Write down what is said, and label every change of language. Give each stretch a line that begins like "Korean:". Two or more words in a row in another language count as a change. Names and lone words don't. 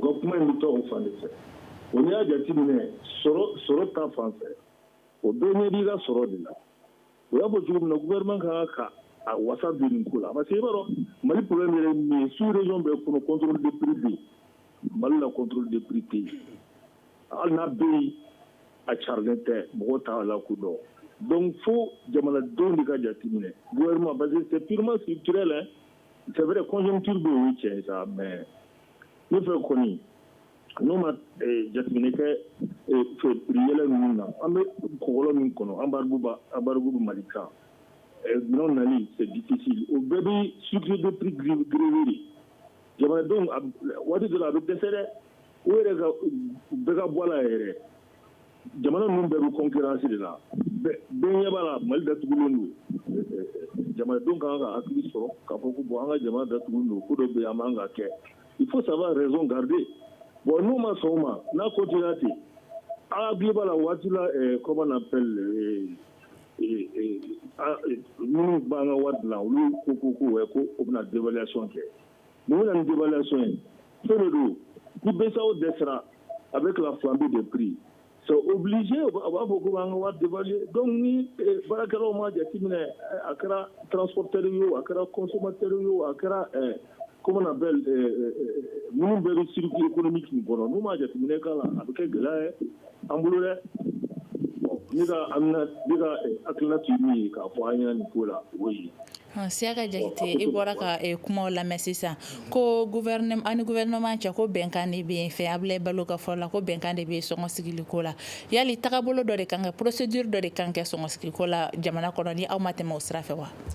Bambara: ka kuma in bɛ taa o fan de fɛ o n'i y'a jateminɛ sɔrɔ ta fan fɛ o bɛɛ ɲɛ b'i ka sɔrɔ de la o y'a fɔ cogo min na gouvernement kan ka a wasa don nin ko la parce que i b'a dɔn Mali problème yɛrɛ ye min ye sous région bɛɛ kɔnɔ
French: contrôle des prix
Bambara: bɛ yen Mali la
French: contrôle des prix
Bambara: tɛ yen hali n'a bɛ yen a carilen tɛ mɔgɔw t'a la ko dɔn donc fo jamanadenw de ka jateminɛ gouvernement
French: parce que c'est purement structurel hein c'est vrai
Bambara: conjoncture bɛ o ye tiɲɛ ye sa mais ne fɛ kɔni n'o ma jateminɛ kɛ prix yɛlɛ ninnu na an bɛ kɔgɔlɔ min kɔnɔ embargo bɛ Mali kan minɛnw nali
French: c'est difficile
Bambara: o bɛɛ bɛ
French: structure de prix grévé
Bambara: de jamanadenw waati dɔ la a bɛ dɛsɛ dɛ o yɛrɛ ka bɛɛ ka bɔ a la yɛrɛ jamana ninnu bɛɛ bɛ concurrence de la bɛɛ ɲɛ b'a la Mali datugulen don jamanadenw kan ka hakili sɔrɔ k'a fɔ ko bon an ka jamana datugulen don ko dɔ bɛ yen an man ka kɛ
French: il faut savoir raison garder
Bambara: bon n'u ma sɔn o ma n'a continuera ten an hakili b'a la waati la
French: comment on appelle
Bambara: minnu b'an ka wari dilan olu ko o bɛna dévaluation kɛ mun bɛna ni dévaluation ye fɛn de don ni BCEAO dɛsɛra avec
French: la flambée des prix c'est obligé
Bambara: a b'a fɔ ko an ka wari dévaluer donc ni baarakɛlaw ma jateminɛ a kɛra transporteur ye o a kɛra consommateur ye o a kɛra
French: comment on appelle
Bambara: minnu bɛɛ bɛ
French: circuit économique
Bambara: nin kɔnɔ n'u ma jateminɛ k'a la a bɛ kɛ gɛlɛya ye an bolo dɛ ne ka hakilina tun ye min ye k'a fɔ an ɲɛna nin ko la o ye Siaka Jakite i bɔra ka kumaw lamɛn sisan ko ani gouvernement cɛ ko bɛnkan de bɛ yen fɛ Ablaye Balo ka fɔ la ko bɛnkan de bɛ yen sɔngɔ sigiliko la yali tagabolo dɔ de kan kɛ procédure dɔ de kan kɛ sɔngɔ sigiliko la jamana kɔnɔ ni aw ma tɛmɛ o sira fɛ wa